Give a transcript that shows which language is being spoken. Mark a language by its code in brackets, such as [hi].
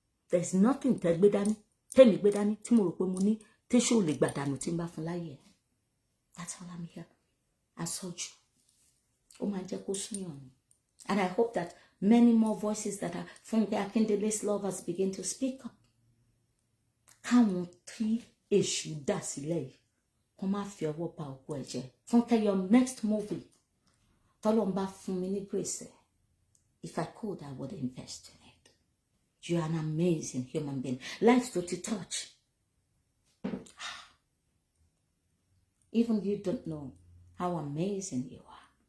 [en] There's nothing [yo] tẹ́ gbé dání, tẹ́mi gbé dání tí mo rò pé mo ní téṣù lè gbà dànù tí n bá fún láyé. [en] That's all I'm here. I saw you. [yo] Ó máa jẹ́ kó súnyàn ni. [en] And I hope that many more voices that are Funke Akindele's lovers begin to speak up. [yo] Káwọn tí èṣù dà sílẹ̀ yìí, kó má fi ọwọ́ ba òkú ẹ̀ jẹ́. [en] Funke, your next movie, [yo] tọ́lọ́run bá fún mi ní [en] grace, if I could, I would invest in it. You are an amazing human being. Life [yo] tó ti [en] touch. Even you don't know how amazing you are.